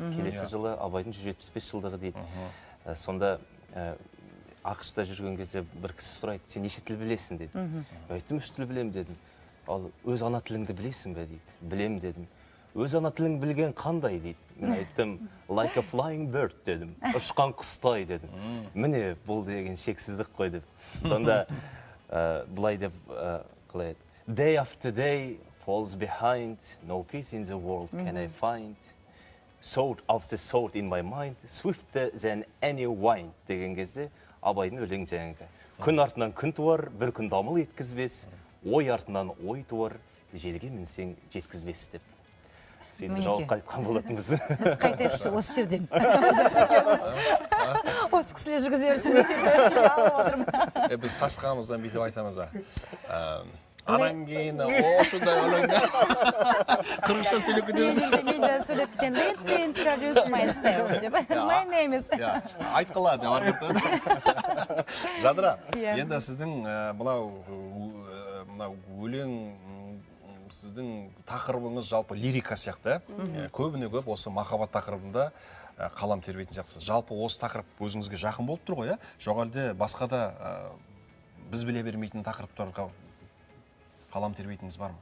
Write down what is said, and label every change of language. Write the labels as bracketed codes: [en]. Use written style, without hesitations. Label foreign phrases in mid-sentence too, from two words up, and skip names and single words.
[kk] Келесі жылы Абайдың 175 жылдығы дейді. Сонда ақшта жүрген кезде бір кісі сұрайды, сен неше тіл білесің деді. Айттым, 3 тіл білем дедім. Ал өз ана тіліңді білесің бе дейді. Білем дедім. Өз ана тілің білген қандай дейді. Мен айттым, [en] like a flying bird [kk] дедім. Ұшқан құстай дедім. Міне, бұл деген шексіздік қой деп. Сонда бұлай деп қалай еді. [en] Day after day falls behind, no peace in the world can I find. Sword after sword in my mind, swifter than any wind [kk] деген кезде Абайдың өлең жаңағы. Күн артынан күн туар, бір күн дамыл еткізбес, ой артынан ой туар, желге мінсең жеткізбес деп. Сені жауап қайтқан болатынбыз. Біз қайтайықшы осы жерден. Осы кісілер жүргізе берсін. Біз сасқамыздан бүйтіп айтамыз ба. [ky] анан кейін ошондай өлеңде кыргызча сөйлөп кетебиз. [kk] Мен де сөйлеп кетем. [en] Let me introduce myself деп. My name is. [ky] Айткыла деп аркыртып. [kk] Жадыра, енді сіздің мынау өлең сіздің тақырыбыңыз жалпы лирика сияқты. Көбіне көп осы махаббат тақырыбында қалам тербейтін жақсы. Жалпы осы тақырып өзіңізге жақын болып тұр ғой, жоқ әлде басқа да біз біле бермейтін тақырыптарға қалам тербейтініңіз бар ма?